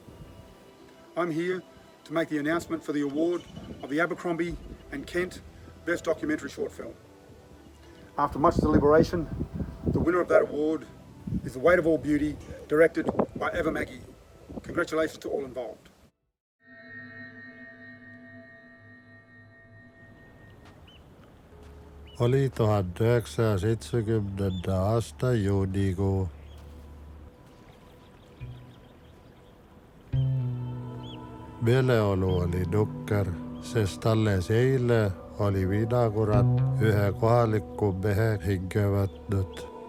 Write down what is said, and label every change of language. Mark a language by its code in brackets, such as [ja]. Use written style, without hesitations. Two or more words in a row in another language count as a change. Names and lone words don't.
[en] I'm here to make the announcement for the award of the Abercrombie and Kent Best Documentary Short Film. After much deliberation, the winner of that award is The Weight of All Beauty, directed by Blackmagic. Congratulations to all involved. [et] Oli 1970 aasta juunikuu. Meeleolu oli nukker, sest alles eile oli viinakurat ühe kohaliku mehe hinge võtnud.